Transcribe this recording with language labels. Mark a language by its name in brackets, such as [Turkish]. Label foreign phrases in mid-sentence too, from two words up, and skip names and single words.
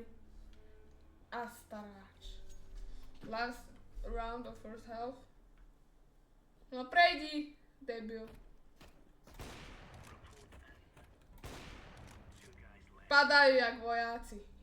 [Slovak] A staráč. [English] Last round of first health. [Slovak] No prejdi, debil. Padajú jak vojáci.